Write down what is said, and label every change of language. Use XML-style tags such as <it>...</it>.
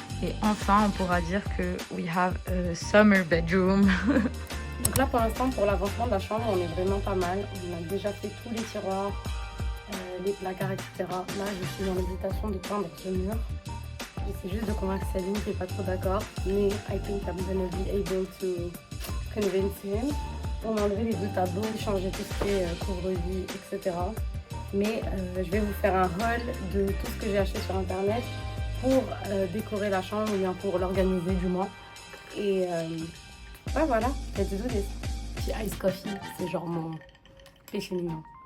<fr>Et enfin, on pourra dire que</fr> <en>we have a summer bedroom.</en> <fr>Donc là, pour l'instant, pour l'avancement de la chambre, on est vraiment pas mal. On a déjà fait tous les tiroirs, les placards, etc. Là, je suis dans l'hésitation de peindre ce mur. J'essaie juste de convaincre Céline qui n'est pas trop d'accord.</fr> <en>Mais I think I'm gonna be able to convince him.</en> <fr>On a enlevé les 2 tableaux, changer tout ce qui est couvre-lit, etc. Mais je vais vous faire un haul de tout ce que j'ai acheté sur internet pour décorer la chambre ou bien pour l'organiser du moins. Et ouais, voilà,</fr> <en>let's do this.</en> <fr>Petit ice coffee, c'est genre mon péché mignon.</fr>